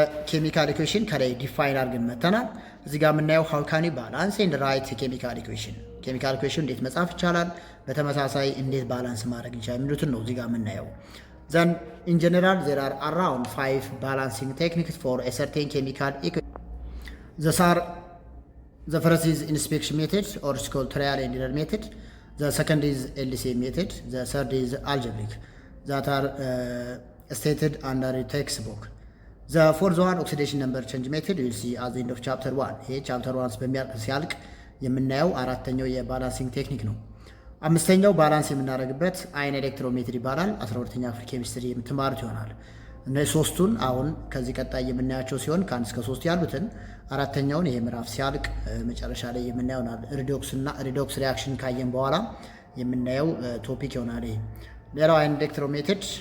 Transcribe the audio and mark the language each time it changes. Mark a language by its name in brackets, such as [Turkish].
[Amharic] ኬሚካል ኢኩዌሽን ከላይ ዲፋይን አድርገን መተናል። እዚህ ጋር የምናየው [English] ሃው ካን ዩ ባላንስ ኤንድ ራይት ኬሚካል ኢኩዌሽን፣ [Amharic] ኬሚካል ኢኩዌሽን እንዴት መጻፍ ይቻላል፣ በተመሳሳይ እንዴት ባላንስ ማድረግ ይቻላል የሚሉትን ነው እዚህ ጋር የምናየው። [English] ዘን ኢን ጀነራል ዜር አር አራውንድ 5 ባላንሲንግ ቴክኒክስ ፎር ኤ ሰርቴን ኬሚካል ኢኩዌሽን። the first is inspection method or it's called trial and error method. The second is LCM method. The third is algebraic that are stated under a textbook. The fourth one, oxidation number change method, you will see at the end of chapter 1. [Amharic] ይሄ ቻፕተር 1 በሚያልቅ ሲያልቅ የምናየው አራተኛው የባላንሲንግ ቴክኒክ ነው። አምስተኛው ባላንስ የምናደርግበት አይን ኤሌክትሮሜትር ይባላል። 12ኛ ክፍል ኬሚስትሪ የምትማሩት ይሆናል። እነዚህ ሶስቱን አሁን ከዚህ ቀጣይ የምናያቸው ሲሆን ከ1 እስከ 3 ያሉትን አራተኛውን ይሄ ምዕራፍ ሲያልቅ መጨረሻ ላይ የምናየው ሪዶክስ ሪአክሽን ካየን በኋላ የምናየው ቶፒክ ይሆናል። ይሄ ሌላው አይን ኤሌክትሮሜትር